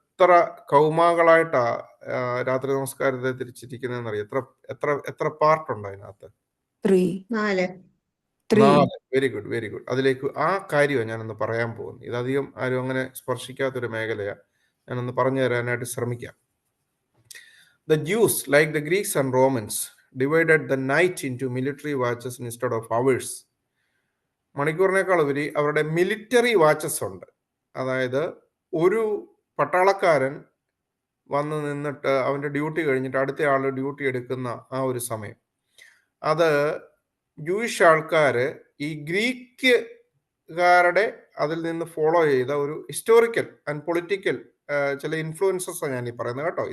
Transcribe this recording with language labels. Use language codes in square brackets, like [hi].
[ml] എത്ര കൗമാകളായിട്ടാ രാത്രി നമസ്കാരത്തെ തിരിച്ചിരിക്കുന്നതെന്ന് അറിയാം. എത്ര എത്ര എത്ര പാർട്ടുണ്ട് അതിനകത്ത്? 3. 4. 3. [en] 4. Very good, very good. [ml] അതിലേക്ക് ആ കാര്യമാണ് ഞാനൊന്ന് പറയാൻ പോകുന്നത്. ഇതധികം ആരും അങ്ങനെ സ്പർശിക്കാത്തൊരു മേഖലയാണ്. ഞാനൊന്ന് പറഞ്ഞു തരാനായിട്ട് ശ്രമിക്കാം. [en] The Jews, like the Greeks and Romans, divided the night into military watches instead of hours. [ml] മണിക്കൂറിനേക്കാൾ ഉപരി അവരുടെ മിലിറ്ററി വാച്ചസ് ഉണ്ട്. അതായത് ഒരു പട്ടാളക്കാരൻ വന്ന് നിന്നിട്ട് അവൻ്റെ ഡ്യൂട്ടി കഴിഞ്ഞിട്ട് അടുത്ത ആൾ ഡ്യൂട്ടി എടുക്കുന്ന ആ ഒരു സമയം, അത് ജൂയിഷ് ആൾക്കാർ ഈ ഗ്രീക്കുകാരുടെ അതിൽ നിന്ന് ഫോളോ ചെയ്ത ഒരു [en] historical and political [ml] ചില ഇൻഫ്ലുവൻസസ് ഞാൻ ഈ പറയുന്നത് കേട്ടോ.